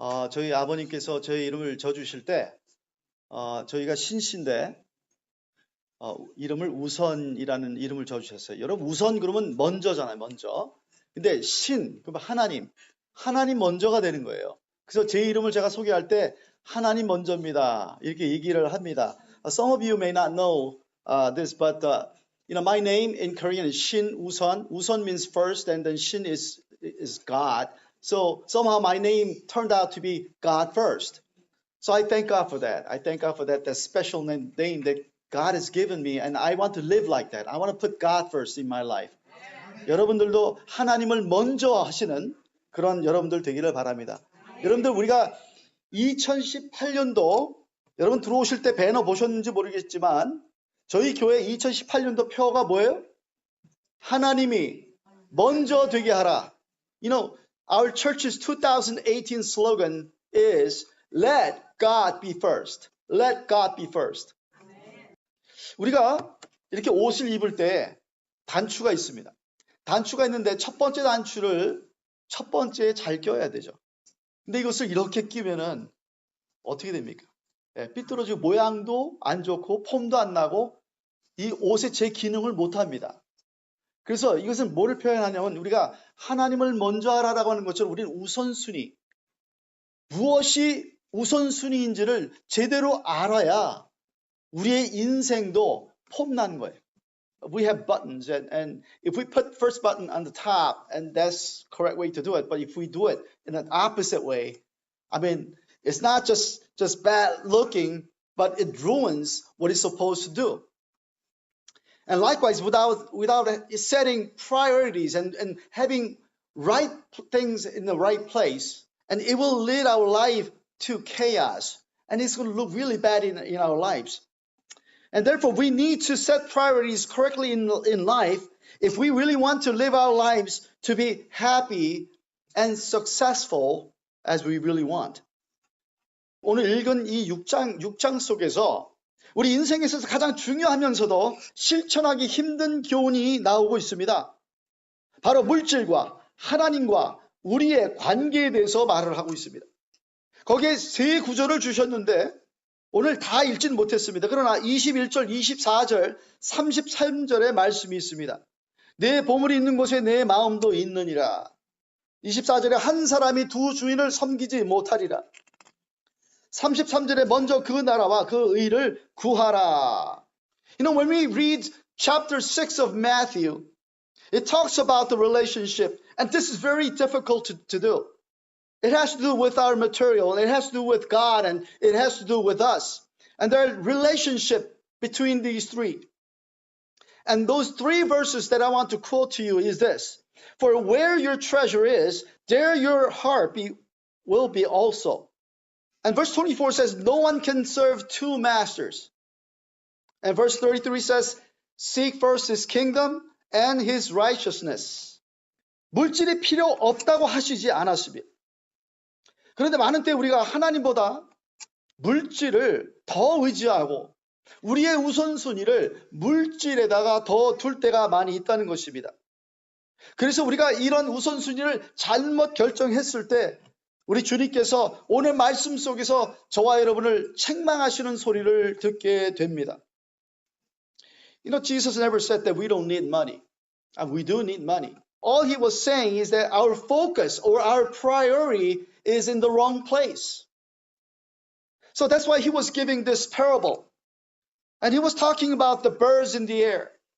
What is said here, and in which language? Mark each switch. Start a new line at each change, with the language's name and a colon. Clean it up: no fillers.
Korean: 저희 아버님께서 저희 이름을 져주실 때, 저희가 신씨인데, 이름을 우선이라는 이름을 져주셨어요. 여러분, 우선 그러면 먼저잖아요, 먼저. 근데 그러면 하나님 먼저가 되는 거예요. 그래서 제 이름을 제가 소개할 때, 하나님 먼저입니다. 이렇게 얘기를 합니다.
English: Some of you may not know this, but my name in Korean is Shin Uson. Uson means first, and then Shin is God. So somehow my name turned out to be God first. So I thank God for that. I thank God for that special name that God has given me, and I want to live like that. I want to put God first in my life.
Korean: 여러분들도 하나님을 먼저 하시는 그런 여러분들 되기를 바랍니다. 여러분들 우리가 2018년도 여러분 들어오실 때 배너 보셨는지 모르겠지만 저희 교회 2018년도 표가 뭐예요? 하나님이 먼저 되게 하라.
English: Our church's 2018 slogan is Let God be first. Let God be first.
Korean: 우리가 이렇게 옷을 입을 때 단추가 있습니다. 단추가 있는데 첫 번째 단추를 첫 번째에 잘 껴야 되죠. 근데 이것을 이렇게 끼면은 어떻게 됩니까? 삐뚤어지고 모양도 안 좋고 폼도 안 나고 이 옷의 제 기능을 못 합니다. 그래서 이것은 뭐를 표현하냐면 우리가 하나님을 먼저 하라라고 하는 것처럼 우리는 우선순위, 무엇이 우선순위인지를 제대로 알아야 우리의 인생도 폼난 거예요.
English: We have buttons, and if we put first button on the top, and that's correct way to do it, but if we do it in an opposite way, I mean, it's not just bad looking, but it ruins what it's supposed to do. And likewise, without setting priorities and having right things in the right place, and it will lead our life to chaos, and it's going to look really bad in our lives. And therefore, we need to set priorities correctly in life if we really want to live our lives to be happy and successful as we really want.
Korean: 오늘 읽은 이 6장 속에서 우리 인생에 있어서 가장 중요하면서도 실천하기 힘든 교훈이 나오고 있습니다. 바로 물질과 하나님과 우리의 관계에 대해서 말을 하고 있습니다. 거기에 세 구절을 주셨는데 오늘 다 읽지는 못했습니다. 그러나 21절, 24절, 33절의 말씀이 있습니다. 내 보물이 있는 곳에 내 마음도 있느니라. 24절에 한 사람이 두 주인을 섬기지 못하리라. 33절에 먼저 그 나라와 그 의를 구하라.
English: When we read chapter 6 of Matthew, it talks about the relationship, and this is very difficult to do. It has to do with our material, it has to do with God, and it has to do with us. And their relationship between these three. And those three verses that I want to quote to you is this. For where your treasure is, there your heart will be also. And verse 24 says, no one can serve two masters. And verse 33 says, seek first his kingdom and his righteousness.
Korean: 물질이 필요 없다고 하시지 않았습니다. 그런데 많은 때 우리가 하나님보다 물질을 더 의지하고 우리의 우선순위를 물질에다가 더 둘 때가 많이 있다는 것입니다. 그래서 우리가 이런 우선순위를 잘못 결정했을 때 우리 주님께서 오늘 말씀 속에서 저와 여러분을 책망하시는 소리를 듣게 됩니다.
English: Jesus never said that we don't need money. We do need money. All he was saying is that our focus or our priority is in the wrong place. So that's why he was giving this parable. And he was talking about the birds in the air.